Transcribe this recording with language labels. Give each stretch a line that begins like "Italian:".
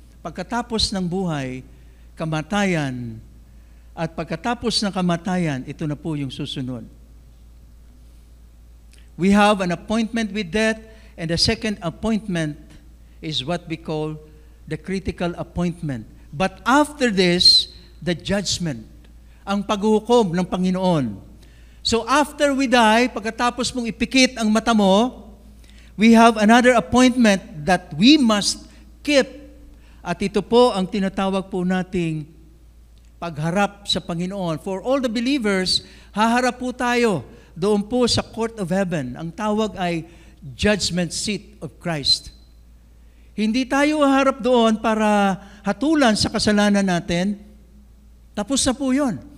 Filipino: Pagkatapos ng buhay, kamatayan, at pagkatapos ng kamatayan, ito na po yung susunod.
English: We have an appointment with death, and the second appointment is what we call the critical appointment. But after this, the judgment,
Filipino: ang paghukom ng Panginoon.
English: So after we die,
Filipino: pagkatapos mong ipikit ang mata mo,
English: we have another appointment that we must keep.
Filipino: At ito po ang tinatawag po nating pagharap sa Panginoon.
English: For all the believers,
Filipino: haharap po tayo doon po sa
English: court of heaven.
Filipino: Ang tawag ay
English: judgment seat of Christ.
Filipino: Hindi tayo haharap doon para hatulan sa kasalanan natin. Tapos na po yun.